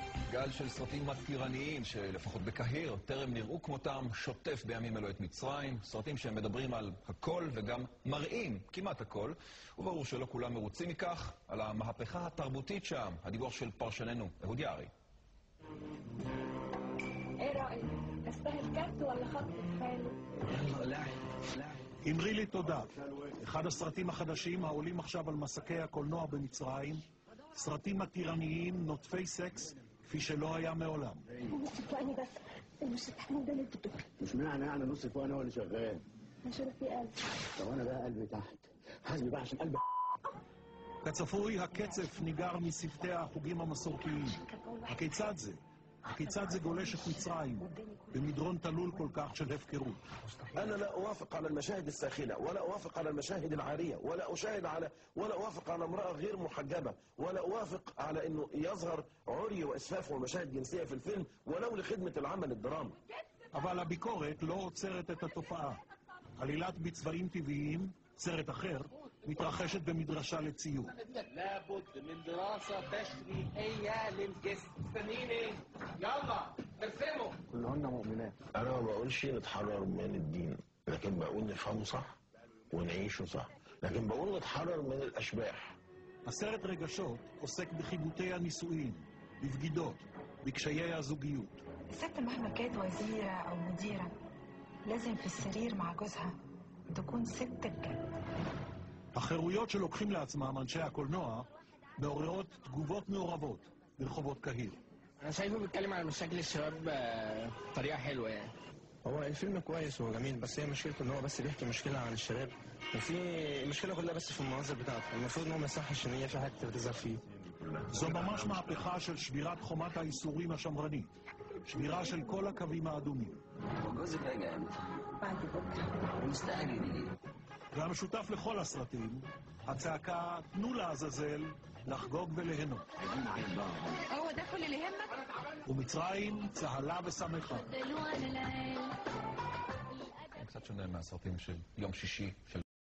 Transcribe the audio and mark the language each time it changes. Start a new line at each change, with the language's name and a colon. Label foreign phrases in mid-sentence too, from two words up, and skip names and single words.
Hebrew: גל של סרטים מתירניים שלפחות בקהיר טרם נראו כמותם שוטף בימים אלו את מצרים. סרטים שמדברים על הכל וגם מראים כמעט הכל, וברור שלא כולם מרוצים מכך. על המהפכה התרבותית שם, הדיווח של פרשננו אהוד יערי.
Arabic: ايه رأيك؟ استاهل كارت ولا خط حلو؟ يلا لاعب.
Hebrew: אמרי לי תודה. אחד הסרטים החדשים העולים עכשיו על מסקי הקולנוע במצרים, סרטים מתירניים, נוטפי סקס, כפי שלא היה מעולם.
Arabic: نص فوقاني بس المش التحميل ده اللي انت بتقول. مش معنى يعني نص فوقاني هو اللي شغال. انا شايف في قلب. طب انا بقى قلبي تحت. حاسبي بقى عشان قلبي.
Hebrew: כצפוי, הקצף ניגר משפתי החוגים המסורתיים. הכיצד זה? הכיצד זה גולש את מצרים במדרון תלול כל כך של הפקרות?
Arabic: أنا لا أوافق على المشاهد الساخنة ولا أوافق على المشاهد العارية ولا أوافق على امرأة غير محجبة ولا أوافق على أنه يظهر عري وإسفاف ومشاهد جنسية في الفيلم ولو לخدمة العمل الدرامي.
Hebrew: אבל הביקורת לא עוצרת את התופעה. עלילת בצבעים טבעיים, סרט אחר, מתרחשת במדרשה לציור.
Arabic: لابد من دراسة تشريحية للجسم. استنيني يلا ارسموا. كلهن مؤمنات. أنا ما بقولش نتحرر من الدين، لكن بقول نفهمه صح ونعيشه صح، لكن بقول نتحرر من الأشباح.
Hebrew: הסרט רגשות עוסק בחיבוטי הנישואין, בבגידות, בקשיי הזוגיות.
Arabic: الست مهما كانت وزيرة أو مديرة لازم في السرير مع جوزها تكون ست بجد.
Hebrew: החירויות שלוקחים לעצמם אנשי הקולנוע מעוררות תגובות מעורבות ברחובות קהיר.
Arabic: أنا شايفه بيتكلم على مشاكل الشباب بطريقة حلوة يعني. هو الفيلم كويس وجميل، بس هي مشكلته ان هو بس بيحكي مشكله عن الشباب، وفي المشكله كلها بس في المناظر بتاعته. المفروض ان هو ما يصحش ان هي في حد بتظهر فيه.
Hebrew: זו ממש מהפכה של שבירת חומת האיסורים השמרנית, שבירה של כל הקווים האדומים.
Arabic: جوزك راجع امتى؟ بعد بكره. مستعجل ليه؟
Hebrew: והמשותף לכל הסרטים, הצעקה תנו לעזאזל לחגוג וליהנות.
Arabic: هو ده كل اللي يهمك؟
Hebrew: ומצרים צהלה ושמחה. קצת שונה מהסרטים של יום שישי של